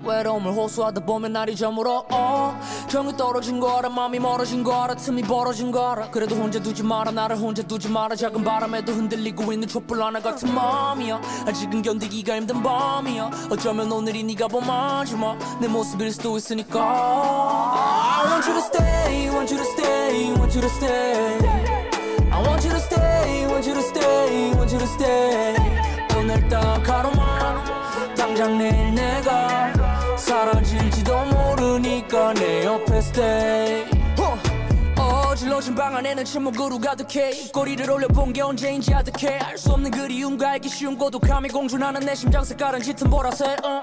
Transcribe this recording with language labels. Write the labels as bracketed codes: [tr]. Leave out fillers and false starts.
[ko] 외로움을 호소하다 보면 날이 저물어. 정이 떨어진 거 알아. 마음이 멀어진 거 알아. 틈이 벌어진 거 알아. 그래도 혼자 두지 마라. 나를 혼자 두지 마라. 작은 바람에도 흔들리고 있는 촛불 하나 같은 마음이야. 아직은 견디기가 힘든 밤이야. 어쩌면 오늘이 네가 본 마지막 내 모습일 수도 있으니까. [en] I want you to stay, want you to stay, want you to stay. I want you to stay, want you to stay, want you to stay. [ko] 오늘 딱 하루만 당장 내일 내가 사라질지도 모르니까 내 옆에 stay. 어질러진 방 안에는 침묵으로 가득해. 꼬리를 올려본 게 언제인지 아득해. 알 수 없는 그리움과 알기 쉬운 고독함이 공존하는 내 심장 색깔은 짙은 보라색.